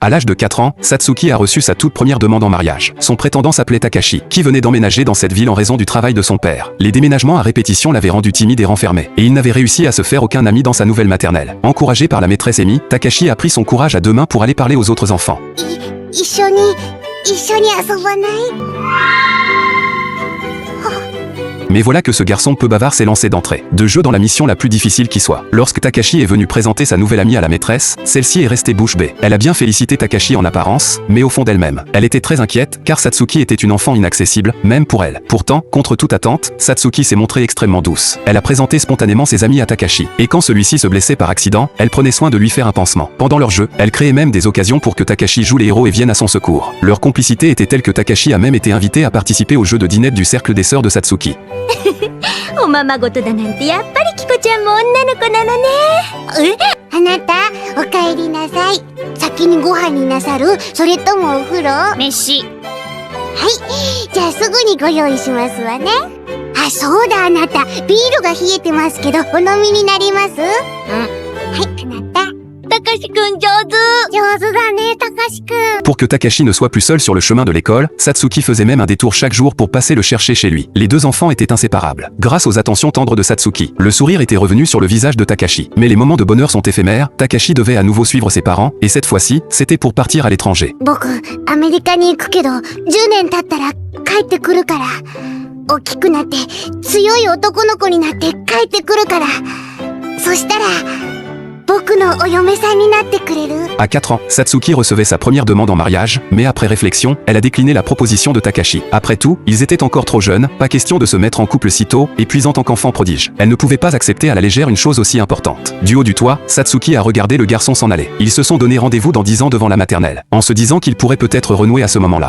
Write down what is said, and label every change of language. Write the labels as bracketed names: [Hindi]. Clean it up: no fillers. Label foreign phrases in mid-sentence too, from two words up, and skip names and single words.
[French] À l'âge de 4 ans, Satsuki a reçu sa toute première demande en mariage. Son prétendant s'appelait Takashi, qui venait d'emménager dans cette ville en raison du travail de son père. Les déménagements à répétition l'avaient rendu timide et renfermé, et il n'avait réussi à se faire aucun ami dans sa nouvelle maternelle. Encouragé par la maîtresse Emi, Takashi a pris son courage à deux mains pour aller parler aux autres enfants. [Japanese] 一緒に遊ばない？ [French] Mais voilà que ce garçon peu bavard s'est lancé d'entrée de jeu dans la mission la plus difficile qui soit. Lorsque Takashi est venu présenter sa nouvelle amie à la maîtresse, celle-ci est restée bouche bée. Elle a bien félicité Takashi en apparence, mais au fond d'elle-même, elle était très inquiète car Satsuki était une enfant inaccessible, même pour elle. Pourtant, contre toute attente, Satsuki s'est montrée extrêmement douce. Elle a présenté spontanément ses amis à Takashi, et quand celui-ci se blessait par accident, elle prenait soin de lui faire un pansement. Pendant leur jeu, elle créait même des occasions pour que Takashi joue les héros et vienne à son secours. Leur complicité était telle que Takashi a même été invité à participer au jeu de dinette du cercle des sœurs de Satsuki. [Japanese] おままごとだなんてやっぱりキコちゃんも女の子なのね。あなたお帰りなさい。先にご飯になさる？それともお風呂？飯。はい、じゃあすぐにご用意しますわね。あ、そうだ、あなたビールが冷えてますけどお飲みになります？はい、あなた。Takashi kun上手だね、Takashi kun. [French] Pour que Takashi ne soit plus seul sur le chemin de l'école, Satsuki faisait même un détour chaque jour pour passer le chercher chez lui. Les deux enfants étaient inséparables. Grâce aux attentions tendres de Satsuki, le sourire était revenu sur le visage de Takashi. Mais les moments de bonheur sont éphémères, Takashi devait à nouveau suivre ses parents, et cette fois-ci, c'était pour partir à l'étranger. [Japanese] 僕、アメリカに行くけど、10年経ったら帰ってくるから。大きくなって、強い男の子になって帰ってくるから。そしたら、僕のお嫁さんになってくれる？ [French] À 4 ans, Satsuki recevait sa première demande en mariage, mais après réflexion, elle a décliné la proposition de Takashi. Après tout, ils étaient encore trop jeunes, pas question de se mettre en couple si tôt, et puis en tant qu'enfant prodige, elle ne pouvait pas accepter à la légère une chose aussi importante. Du haut du toit, Satsuki a regardé le garçon s'en aller. Ils se sont donné rendez-vous dans 10 ans devant la maternelle, en se disant qu'ils pourraient peut-être renouer à ce moment-là.